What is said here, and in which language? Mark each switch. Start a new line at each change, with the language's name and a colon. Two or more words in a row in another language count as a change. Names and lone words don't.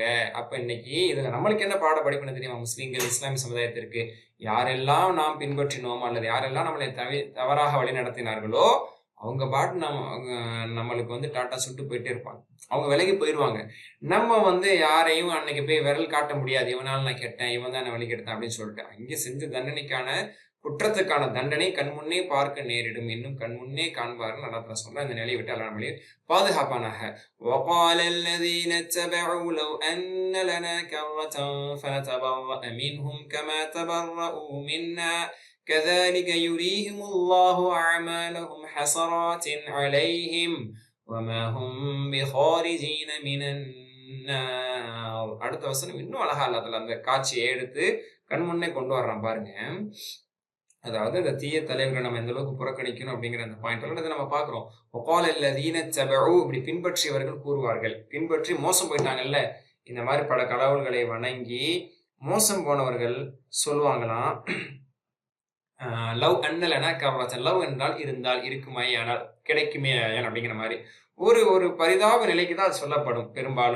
Tamil: அப்ப இன்னைக்கு இதுல நம்மளுக்கு என்ன பாட படிப்புன்னு தெரியுமா? முஸ்லீம்கள், இஸ்லாமிய சமுதாயத்திற்கு யாரெல்லாம் நாம் பின்பற்றினோம் அல்லது யாரெல்லாம் நம்மளை தவறாக வழி நடத்தினார்களோ அவங்க பாட்டு நம்மளுக்கு வந்து டாட்டா சுட்டு போயிட்டே இருப்பாங்க. அவங்க விலகி போயிடுவாங்க. நம்ம வந்து யாரையும் அன்னைக்கு போய் விரல் காட்ட முடியாது. இவனால நான் கெட்டேன், இவன் தான் நான் வழி கெடுத்தேன் அப்படின்னு சொல்லிட்டு அங்கே செஞ்ச தண்டனைக்கான குற்றத்துக்கான தண்டனை கண்முன்னே பார்க்க நேரிடும், இன்னும் கண்முன்னே காண்பார்கள். நல்லா சொல்றேன். இந்த நிலையை விட்டு அல்லா நம்மளே பாதுகாப்பானாக.
Arabic: وقال الذين اتبعوا لو أن لنا كرة فنتبرأ منهم كما تبرؤوا منا كذلك يريهم الله أعمالهم حسرات عليهم وما هم بخارجين من النار.
Tamil: அடுத்த வசனம் இன்னும் அழகா அல்லாஹ் அந்த காட்சியை எடுத்து கண்முன்னே கொண்டு வர்றான் பாருங்க. அதாவது இந்த தீய தலைவர்களை நம்ம எந்த அளவுக்கு புறக்கணிக்கணும் அப்படிங்கிற அந்த பாயிண்ட் நம்ம பாக்குறோம்.
Arabic: وقال الذين اتبعوا,
Tamil: இப்படி பின்பற்றியவர்கள் கூறுவார்கள், பின்பற்றி மோசம் போயிட்டாங்கல்ல, இந்த மாதிரி பல கடவுள்களை வணங்கி மோசம் போனவர்கள் சொல்லுவாங்களாம்,
Arabic: لو أن لنا كرة,
Tamil: லவ் என்றால் இருந்தால், இருக்குமாயானால், கிடைக்குமேயானால் அப்படிங்கிற மாதிரி ஒரு ஒரு பரிதாப நிலைக்கு தான் அது சொல்லப்படும் பெரும்பாலும்.